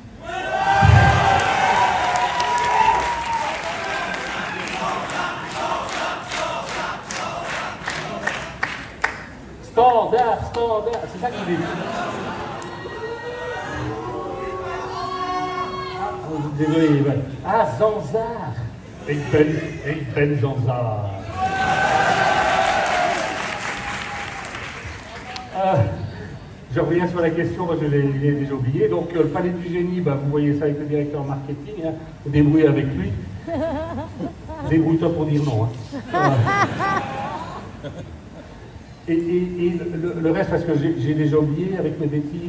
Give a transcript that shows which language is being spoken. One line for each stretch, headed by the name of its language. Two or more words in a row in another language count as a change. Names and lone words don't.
French: Standard, c'est ça qu'il est. Désolé, ouais.
Dutch: Ah, Zanzar. Ik ben Zanzar.
French: Je reviens sur la question, moi je l'ai déjà oublié. Donc le Palais du Génie, bah, vous voyez ça avec le directeur marketing, hein. Vous débrouillez avec lui. Débrouille-toi pour dire non. Hein. Et le reste, parce que j'ai déjà oublié avec mes bêtises.